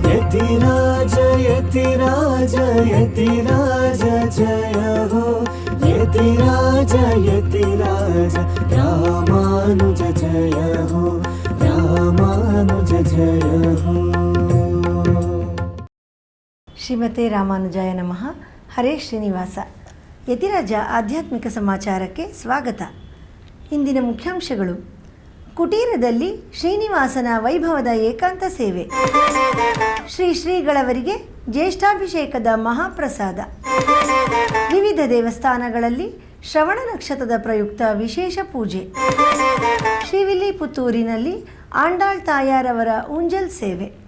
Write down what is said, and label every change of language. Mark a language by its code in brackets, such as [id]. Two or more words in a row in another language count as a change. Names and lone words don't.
[hi] यतिराज यतिराज यतिराज जय हो यतिराज यतिराज रामानुज जय हो रामानुज जय हो। [sa] ಶ್ರೀಮತೆ ರಾಮಾನುಜಾಯ ನಮಃ. [kn] ಹರೇ ಶ್ರೀನಿವಾಸ. ಯತಿರಾಜ ಆಧ್ಯಾತ್ಮಿಕ ಸಮಾಚಾರಕ್ಕೆ ಸ್ವಾಗತ. ಇಂದಿನ ಮುಖ್ಯಾಂಶಗಳು: ಕುಟೀರದಲ್ಲಿ ಶ್ರೀನಿವಾಸನ ವೈಭವದ ಏಕಾಂತ ಸೇವೆ, ಶ್ರೀಗಳವರಿಗೆ ಜ್ಯೇಷ್ಠಾಭಿಷೇಕದ ಮಹಾಪ್ರಸಾದ, ವಿವಿಧ ದೇವಸ್ಥಾನಗಳಲ್ಲಿ ಶ್ರವಣ ನಕ್ಷತ್ರದ ಪ್ರಯುಕ್ತ ವಿಶೇಷ ಪೂಜೆ, ಶ್ರೀವಿಲ್ಲಿಪುತ್ತೂರಿನಲ್ಲಿ ಆಂಡಾಳ್ ತಾಯಾರವರ ಊಂಜಲ್ ಸೇವೆ.